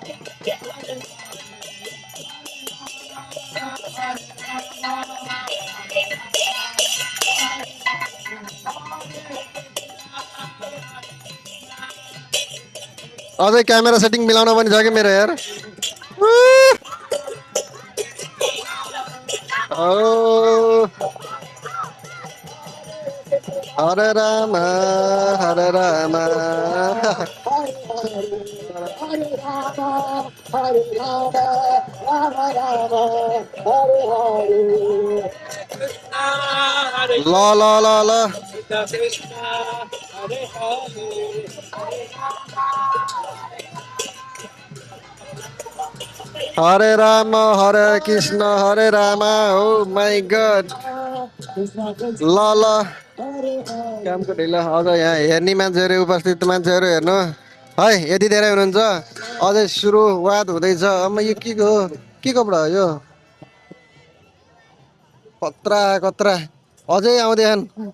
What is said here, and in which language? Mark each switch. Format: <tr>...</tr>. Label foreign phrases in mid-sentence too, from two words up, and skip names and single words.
<ne>अझै</ne> <en>camera setting</en> <ne>मिलाउन पनि छ कि मेरो हेर ओ हरे राम हरे राम ल ल ल ल हरे राम हरे कृष्ण हरे राम हो</ne> <en>my god</en> <ne>ल ल कामको ढिलो अझ यहाँ हेर्ने मान्छेहरू उपस्थित मान्छेहरू हेर्नु है यति धेरै हुनुहुन्छ अझै सुरुवात हुँदैछ अब यो के को कपडा हो यो कत्रा कत्रा अझै आउँदैछन्</ne>